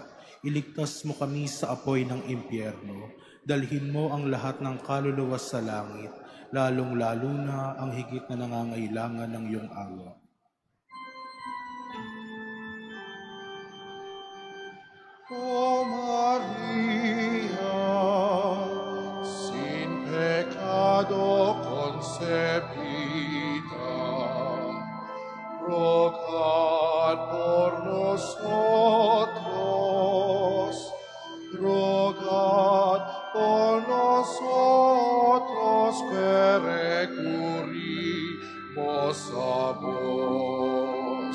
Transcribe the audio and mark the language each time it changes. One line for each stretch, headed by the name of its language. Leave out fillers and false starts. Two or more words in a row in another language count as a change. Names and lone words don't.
Filipino: Iligtas mo kami sa apoy ng impyerno. Dalhin mo ang lahat ng kaluluwa sa langit, lalong-lalo na ang higit na nangangailangan ng iyong awa.
Spanish: O Maria, sin pecado concebida, rogad por nosotros, rogad por nosotros que recurrimos a vos.